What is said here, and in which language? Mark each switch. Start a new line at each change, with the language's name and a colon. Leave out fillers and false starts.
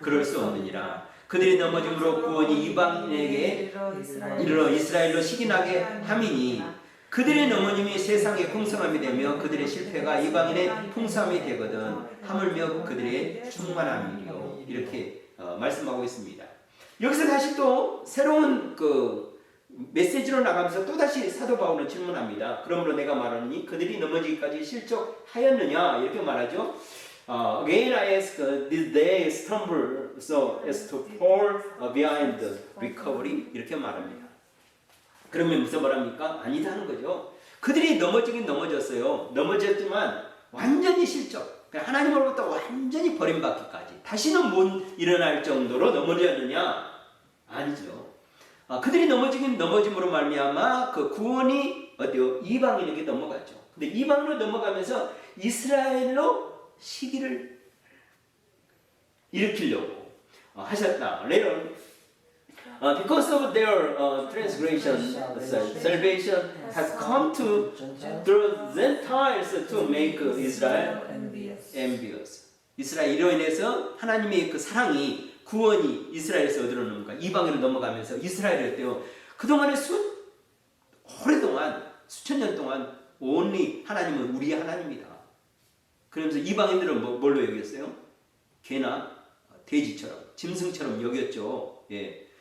Korean: 그럴 수 없느니라. 그들이 넘어짐으로 구원이 이방인에게 이르러 이스라엘로 시기나게 함이니 그들의 넘어짐이 세상의 풍성함이 되며 그들의 실패가 이방인의 풍성함이 되거든 하물며 그들의 충만함이요. 이렇게 말씀하고 있습니다. 여기서 다시 또 새로운 그 메시지로 나가면서 또다시 사도 바울은 질문합니다. 그러므로 내가 말하니 그들이 넘어지기까지 실족하였느냐? 이렇게 말하죠.
English: Again I ask, did they stumble so as to fall behind the recovery?
Korean: 이렇게 말합니다. 그러면 무슨 말합니까? 아니다 하는 거죠. 그들이 넘어지긴 넘어졌어요. 넘어졌지만 완전히 실족. 하나님으로부터 완전히 버림받기까지 다시는 못 일어날 정도로 넘어졌느냐? 아니죠. 그들이 넘어지긴 넘어짐으로 말미암아 그 구원이 어디요? 이방인에게 넘어갔죠. 근데 이방인으로 넘어가면서 이스라엘로 시기를 일으키려고 하셨다.
English: Later, because of their transgression, salvation has come to the Gentiles to make Israel envious.
Korean: 이스라엘로 인해서 하나님의 그 사랑이 구원이 이스라엘에서 어디로 넘어가? 이방인으로 넘어가면서 이스라엘이 어때요? 그동안에 오래동안 수천 년 동안 only 하나님은 우리의 하나님이다. 그러면서 이방인들은 뭘로 여겼어요? 개나 돼지처럼 짐승처럼 여겼죠. 예.